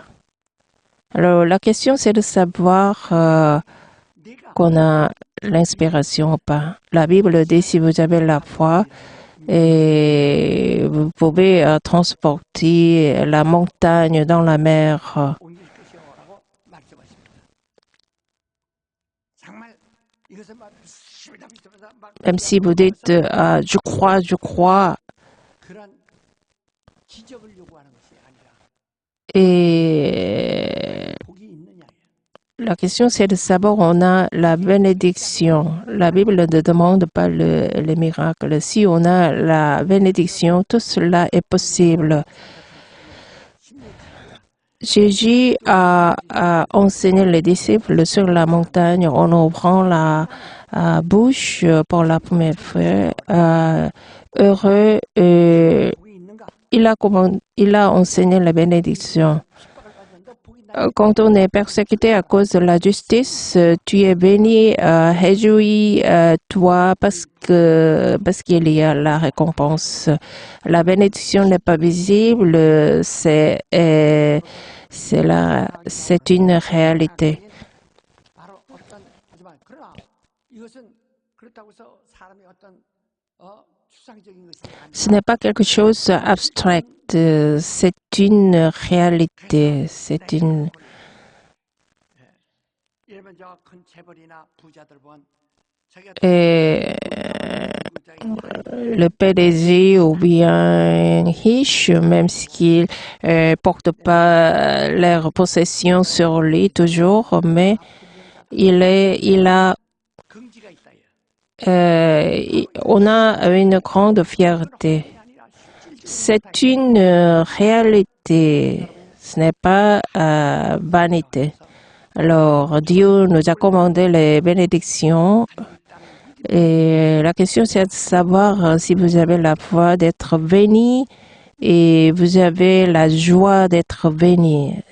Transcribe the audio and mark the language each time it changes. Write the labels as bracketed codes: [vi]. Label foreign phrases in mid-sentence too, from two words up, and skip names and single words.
[fr] Alors la question c'est de savoir qu'on a l'inspiration ou pas. La Bible dit si vous avez la foi, et vous pouvez transporter la montagne dans la mer. [ko] 옮길 것이요라고 말씀하십니다. 정말 이것은 막 시비다비시면서 막 [fr] Même si vous dites je crois, [ko] 그런 기적을 요구하는 것이 아니라 [fr] et [ko] 복이 있느냐예요. [fr] la question c'est de savoir on a la bénédiction. La Bible ne demande pas les miracles. Si on a la bénédiction, tout cela est possible. Jésus a enseigné les disciples sur la montagne en ouvrant la bouche pour la première fois. Heureux, [ko] 복이 있는가? [fr] il a enseigné la bénédiction. [ko] 핍박을 받는다 복이 있나? [fr] Quand on est persécuté à cause de la justice, tu es béni, réjouis, toi, parce qu'il y a la récompense. La bénédiction n'est pas visible, c'est une réalité. [ko] 바로 어떤 하지만 그러나 이것은 그렇다고 해서 사람의 어떤 추상적인 것이 아니라 [fr] Ce n'est pas quelque chose d'abstrait, c'est une réalité, c'est une... [ko] 이러면 저 큰 재벌이나 부자들 보면 자기가 [fr] Et le PDG ou bien riche, même s'il ne porte pas leurs possessions sur lui toujours, mais il a, [ko] 긍지가 있다. [fr] on a une grande fierté. C'est une réalité, ce n'est pas vanité. Alors, Dieu nous a commandé les bénédictions. Et la question, c'est de savoir si vous avez la foi d'être béni et vous avez la joie d'être béni.